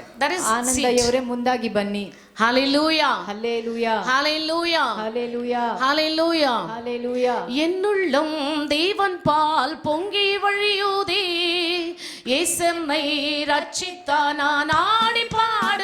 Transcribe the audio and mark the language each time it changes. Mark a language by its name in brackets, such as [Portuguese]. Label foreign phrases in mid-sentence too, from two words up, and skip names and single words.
[English] That is [Kannada] ಆನಂದ್ ಅಯ್ಯವರೇ ಮುಂದಾಗಿ ಬನ್ನಿ. [English] Hallelujah. Hallelujah. Hallelujah. Hallelujah. Hallelujah. Hallelujah. [Tamil] என்னுள்ளம் தேவன் பால் பொங்கி வழியுதே, இயேசுவை ரட்சித்தார் நான் ஆடி பாடி